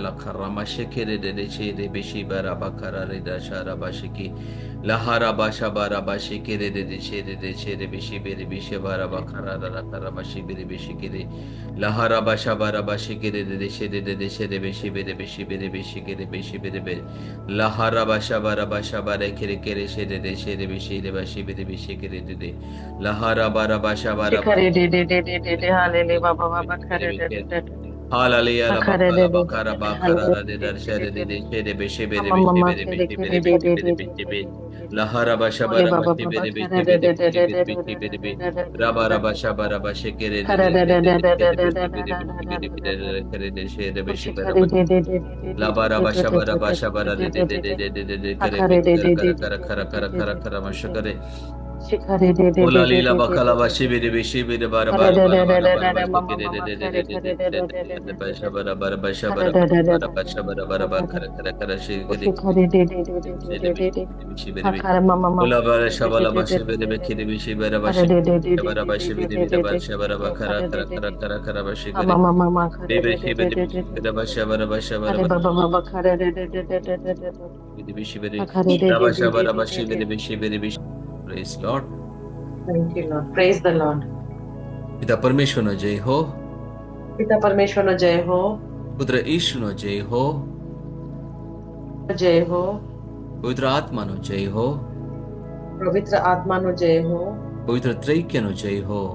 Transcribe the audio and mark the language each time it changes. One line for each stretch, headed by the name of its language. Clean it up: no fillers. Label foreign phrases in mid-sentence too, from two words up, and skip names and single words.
English: લખરામા શેખેરે દે છે રે બેશી બરાબા ખરા રે દાશા રાબા શેકી લહારા બાશા બારાબા શેકેરે દે છે રે બેશી બેરે બેશે બારાબા ખરા રા ખરાબા શેબેરે બેશી કેરે લહારા બાશા બારાબા શેકેરે દે છે રે બેશી બેરે બેશી કેરે બેશી બેરે બે લહારા બાશા બારાબા શાબારે કેરે કેરે છે રે બેશી રે બાશી બેરે બેશી કેરે દે લહારા બારાબા શાબારાબા Shikare de de de de de de halele baba baba kare de de de de Hallelujah, la akare bakala de de de bakara de de bakara halele la de de dar de shere de de de de de shere be shebe de mama be mama shebe de be kare shebe kare de be de de shebe de de be de de shebe de de de la hara ba shaba ole ra ba baba shebe baba de be kare shebe de de de be de de shebe de de be de de shebe de be de de ra ba ra ba de shaba ra ba shekere de kare de de de de de de de de de de be de de shebe de be de shebe de de be de de de kare de shere de be shebe ra Oshikare ba de de de de de la de ba ra de ba de shaba ra ba de shaba ra de de de de de de de de de de de kare be akare de kara de de kara de kara de kara de kara de kara de kara de kara de ma de Shikare de de Ola de de lila de de bakala de de bashi de biri bishi biri bara Kare bara de bara de de bara de bara de de bashi mama kiri de mama de de de kare de kare de de de de de de de de de basha de bara bara basha Kare bara de de de bara de de basha bara bara bara kara kara kara shi kiri Oshikare de de de de de bishi de de bishi de bishi biri bishi Akare mama Ola mama bara kare de de shabala de de bashi de biri de bishi de bishi bara Kare bashi de de de de bara de bashi de biri de biri de de basha bara bara de kara Kare de kara de kara de kara kara bashi kiri Mama mama kare de bishi de de biri de bishi de de biri de basha bara basha bara Kare baba baba kare de de de de de de de biri bishi biri Akare de de de rabasha de bara de de bashi de biri bishi biri bishi Praise Lord. Thank you, Lord. Praise the Lord.
Gujarati: પિતા પરમેશ્વરનો જય હો, પિતા પરમેશ્વરનો જય હો, પુત્ર ઈશુનો જય હો, જય હો, પવિત્ર આત્માનો જય હો, પવિત્ર આત્માનો જય હો, પવિત્ર ત્રૈક્યનો જય હો,